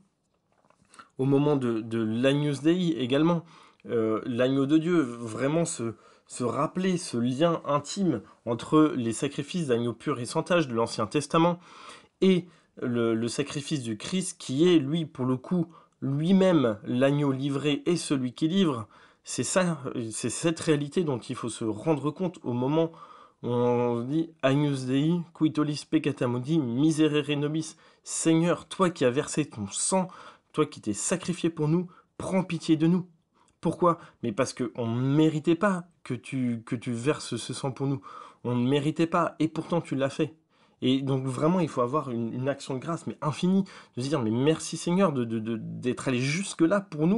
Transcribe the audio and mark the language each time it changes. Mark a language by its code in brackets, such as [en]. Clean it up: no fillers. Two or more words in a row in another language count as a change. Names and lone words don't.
[fr] Au moment de l' [la] Agnus Dei [fr] également, l'agneau de Dieu, vraiment se rappeler ce lien intime entre les sacrifices d'agneaux purs et sans tache de l'Ancien Testament et le sacrifice du Christ qui est, lui, pour le coup, lui-même l'agneau livré et celui qui livre. C'est ça, c'est cette réalité dont il faut se rendre compte au moment où on dit [la] Agnus Dei, qui tollis peccata modi, miserere nobis. [fr] Seigneur, toi qui as versé ton sang, toi qui t'es sacrifié pour nous, prends pitié de nous. Pourquoi? Mais parce qu'on ne méritait pas que tu verses ce sang pour nous. On ne méritait pas, et pourtant tu l'as fait. Et donc vraiment, il faut avoir une action de grâce, mais infinie, de se dire, mais merci Seigneur d'être allé jusque-là pour nous.